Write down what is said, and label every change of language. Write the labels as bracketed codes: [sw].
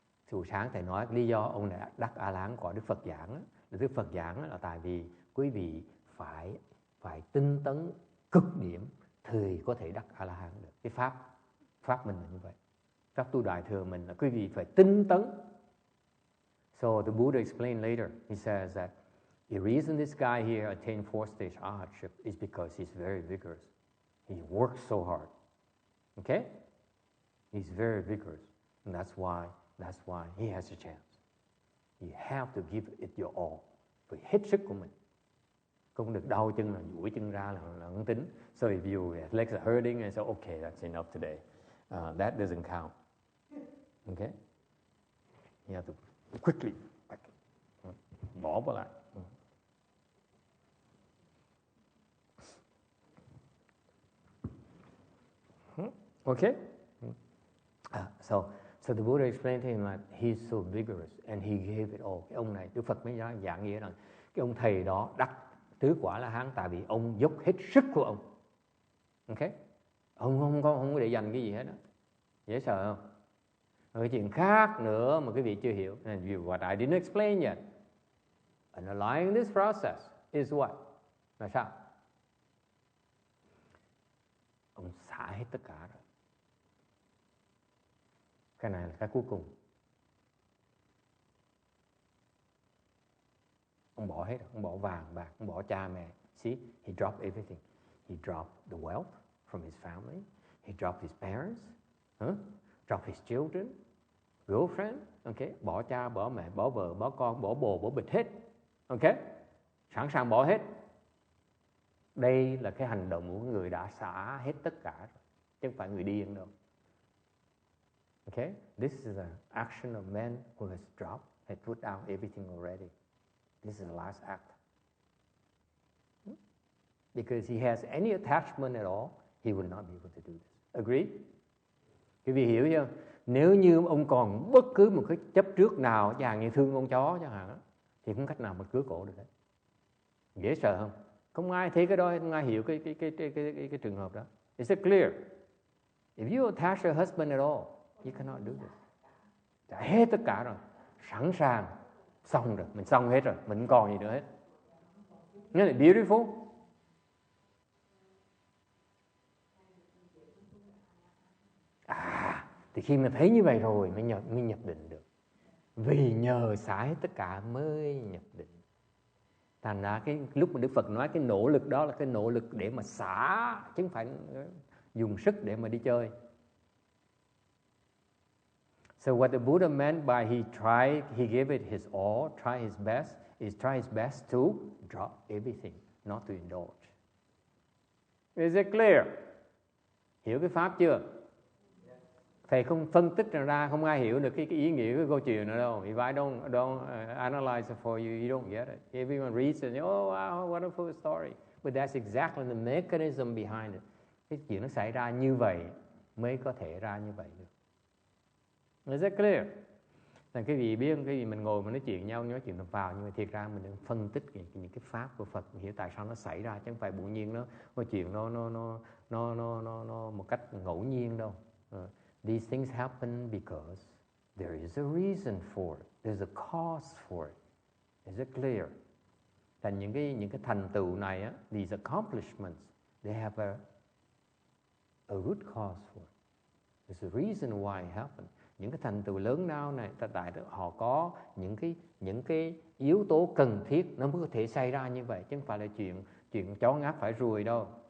[vi] Từ sáng thầy nói lý do ông này đắc A La Hán quả Đức Phật giảng là Đức Phật giảng là tại vì quý vị phải tinh tấn cực điểm thì có thể đắc A La Hán được. Cái pháp mình là như vậy. Pháp tu đại thừa mình là quý vị phải tinh tấn. [en] So the Buddha explained later. He says that the reason this guy here attained fourth stage arhatship is because he's very vigorous. He works so hard. Okay? He's very vigorous. And that's why he has a chance. You have to give it your all. [vi] Phải hết sức của mình. Không được đau chân là duỗi chân ra là không tính. [en] So if your legs are hurting and say, okay, that's enough today. That doesn't count. Okay? You have to quickly [vi] bỏ vào lại. [en] Okay? So the Buddha explained to him that he's so vigorous and he gave it all. [vi] Cái ông này, Đức Phật mới giảng nghĩa rằng cái ông thầy đó đắc tứ quả La Hán tại vì ông dốc hết sức của ông. Okay? Ông không có để dành cái gì hết đó. Dễ sợ không? Rồi cái chuyện khác nữa mà quý vị chưa hiểu. [en] And what I didn't explain yet. Underlying this process is what? [vi] Là sao? Ông xả hết tất cả rồi. Cái này là cái cuối cùng. Ông bỏ hết, ông bỏ vàng bạc, ông bỏ cha mẹ. [en] See, he dropped everything. He dropped the wealth from his family. He dropped his parents. Dropped his children, girlfriend. [vi] Okay, bỏ cha, bỏ mẹ, bỏ vợ, bỏ con, bỏ bồ, bỏ bịch hết. Okay, sẵn sàng bỏ hết. Đây là cái hành động của người đã xả hết tất cả rồi. Chứ không phải người điên đâu. Okay? [en] This is an action of man who has dropped, has put down everything already. This is the last act. Because he has any attachment at all, he will not be able to do this. Agree? [vi] Quý vị hiểu chưa? Nếu như ông còn bất cứ một cái chấp trước nào, chẳng hạn như thương con chó chẳng hạn, thì không cách nào mà cứa cổ được hết. Dễ sợ không? Không ai thấy cái đó, không ai hiểu cái trường hợp đó. [en] Is it clear? If you attach your husband at all, you cannot do this. [vi] Trả hết tất cả rồi, sẵn sàng, xong rồi, mình xong hết rồi, mình không còn gì nữa hết. [en] Isn't it beautiful? [vi] Thì khi mà thấy như vậy rồi mới nhập định được. Vì nhờ xả hết tất cả mới nhập định. Thành ra cái lúc mà Đức Phật nói cái nỗ lực đó là cái nỗ lực để mà xả, chứ không phải dùng sức để mà đi chơi. [en] So what the Buddha meant by he gave it his all, try his best, is try his best to drop everything, not to indulge. Is it clear? [vi] Hiểu cái pháp chưa? Thầy không phân tích ra, không ai hiểu được cái ý nghĩa của câu chuyện nữa đâu. [en] If I don't analyze it for you, you don't get it. Everyone reads it, oh wow, wonderful story. But that's exactly the mechanism behind it. [vi] Cái chuyện nó xảy ra như vậy mới có thể ra như vậy được. [en] Is it clear? [vi] Thành cái vị biết, cái gì mình ngồi mình nói chuyện nhau, nói chuyện tầm phào, nhưng mà thiệt ra mình đang phân tích những cái pháp của Phật, hiểu tại sao nó xảy ra, chứ không phải tự nhiên nó chuyện nó một cách ngẫu nhiên đâu. [en] These things happen because there is a reason for it. There's a cause for it. Is it clear? [vi] Thành những cái thành tựu này á, [en] these accomplishments, they have a root cause for it. There's a reason why it happened. [vi] Những cái thành tựu lớn nào này, tại họ có những cái yếu tố cần thiết nó mới có thể xảy ra như vậy, chứ không phải là chuyện chó ngáp phải ruồi đâu.